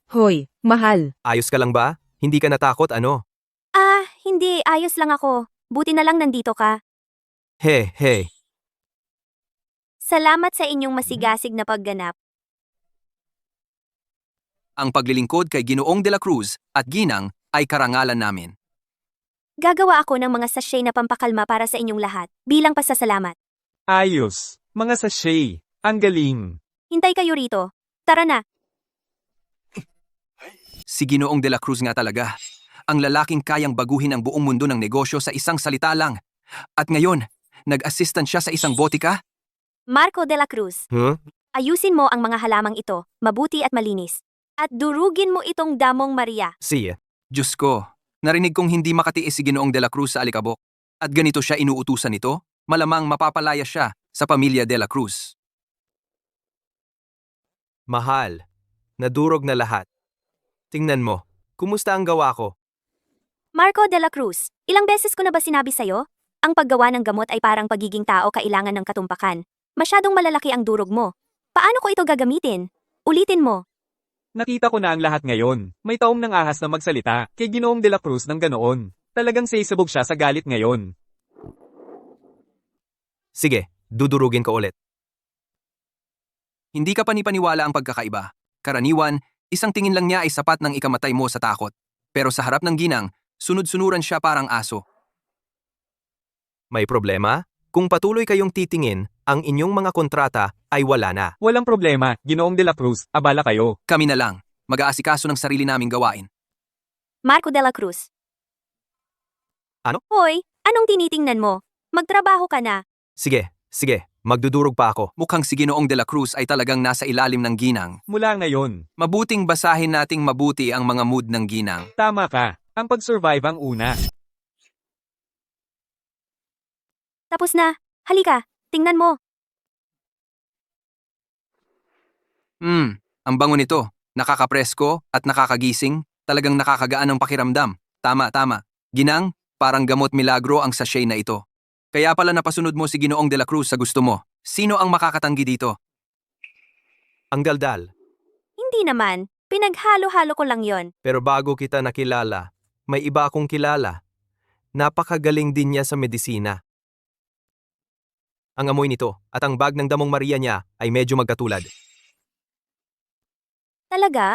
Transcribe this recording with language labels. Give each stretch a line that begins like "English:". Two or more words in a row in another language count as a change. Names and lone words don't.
Filipino: Hoy, mahal. Ayos ka lang ba? Hindi ka natakot ano? Hindi, ayos lang ako. Buti na lang nandito ka. He. Salamat sa inyong masigasig na pagganap. ang paglilingkod kay Ginoong de la Cruz at Ginang ay karangalan namin. Gagawa ako ng mga sachet na pampakalma para sa inyong lahat, bilang pasasalamat. Ayos. Mga sachet. Ang galing. Hintay kayo rito. Tara na. Si Ginoong de la Cruz nga talaga. Ang lalaking kayang baguhin ang buong mundo ng negosyo sa isang salita lang. At ngayon, nag-assistant siya sa isang botika? Marco de la Cruz, ayusin mo ang mga halamang ito, mabuti at malinis. At durugin mo itong damong Maria. Siya. Diyos ko, narinig kong hindi makatiis si Ginoong de la Cruz sa alikabok. At ganito siya inuutusan nito, malamang mapapalaya siya sa pamilya de la Cruz. Mahal. Nadurog na lahat. Tingnan mo, kumusta ang gawa ko? Marco de la Cruz, ilang beses ko na ba sinabi sa'yo? Ang paggawa ng gamot ay parang pagiging tao kailangan ng katumpakan. Masyadong malalaki ang durog mo. Paano ko ito gagamitin? Ulitin mo. Nakita ko na ang lahat ngayon. May taong nang ahas na magsalita kay Ginoong de la Cruz ng ganoon. Talagang sisabog siya sa galit ngayon. Sige, dudurugin ko ulit. Hindi ka panipaniwala ang pagkakaiba. Karaniwan, isang tingin lang niya ay sapat ng ikamatay mo sa takot. Pero sa harap ng ginang, sunod-sunuran siya parang aso. May problema? Kung patuloy kayong titingin, ang inyong mga kontrata ay wala na. Walang problema, Ginoong de la Cruz, abala kayo. Kami na lang, mag-aasikaso ng sarili naming gawain. Marco de la Cruz. Ano? Hoy, anong tinitingnan mo? Magtrabaho ka na. Sige, magdudurog pa ako. Mukhang si Ginoong de la Cruz ay talagang nasa ilalim ng ginang. Mula ngayon, Mabuting basahin nating mabuti ang mga mood ng ginang. tama ka. Ang pag-survive ang una. Tapos na. Halika, tingnan mo. Ang bango nito. Nakakapresko at nakakagising. Talagang nakakagaan ang pakiramdam. Tama. Ginang, parang gamot milagro ang sachet na ito. Kaya pala napasunod mo si Ginoong de la Cruz sa gusto mo. Sino ang makakatanggi dito? Ang daldal. Hindi naman. Pinaghalo-halo ko lang yon. Pero bago kita nakilala, may iba akong kilala. Napakagaling din niya sa medisina. Ang amoy nito at ang bag ng damong Maria niya ay medyo magkatulad.